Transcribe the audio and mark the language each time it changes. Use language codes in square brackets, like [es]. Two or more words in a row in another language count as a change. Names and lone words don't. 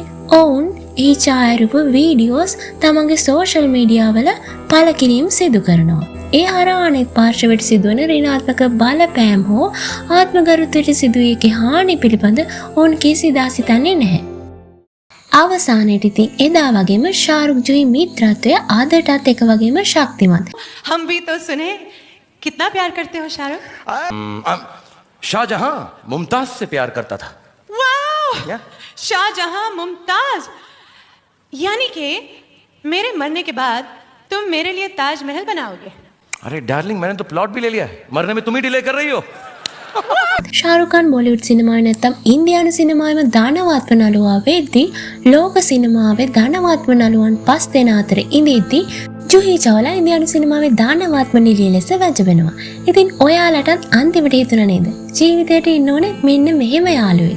[si] ඔවුන් ඒ ඡායාරූප වීඩියෝස් තමන්ගේ සෝෂල් මීඩියා වල පළ කිරීම සිදු කරනවා. ඒ හරහා අනෙක් පාර්ශවයට සිදුවන ඍණාත්මක බලපෑම් හෝ ආත්මගරුත්වයට සිදුවිය හානි පිළිබඳ ඔවුන් කිසිදා සිතන්නේ නැහැ. අවසානයේදී ඉතින් එදා වගේම ශාරුඛ් ජුහි මිත්‍රත්වය ආදරටත් එක වගේම ශක්තිමත්. [hi] हम भी तो सुने कितना प्यार करते हो शाहरुख? शाहजहां मुमताज से प्यार करता था. वाह! शाहजहां मुमताज यानी कि मेरे मरने के बाद तुम मेरे लिए ताजमहल बनाओगे. अरे डार्लिंग मैंने तो प्लॉट भी ले लिया है. मरने में तुम ही डिले कर रही हो. [si] ශාරුඛ් ඛාන් බොලිවුඩ් සිනමාවේ නැත්තම් ඉන්දියානු සිනමාවේ ධනවත්ම නළුවා වෙද්දී ලෝක සිනමාවේ ධනවත්ම නළුවන් 5 දෙනා අතර ඉඳිද්දී ජුහි චවලා ඉන්දියානු සිනමාවේ ධනවත්ම නිළිය ලෙස වැජබෙනවා. ඉතින් ඔයාලටත් අන්තිමට හිතුණා නේද? ජීවිතේට ඉන්න ඕනේ මෙන්න මෙහෙම යාළුවෙක්.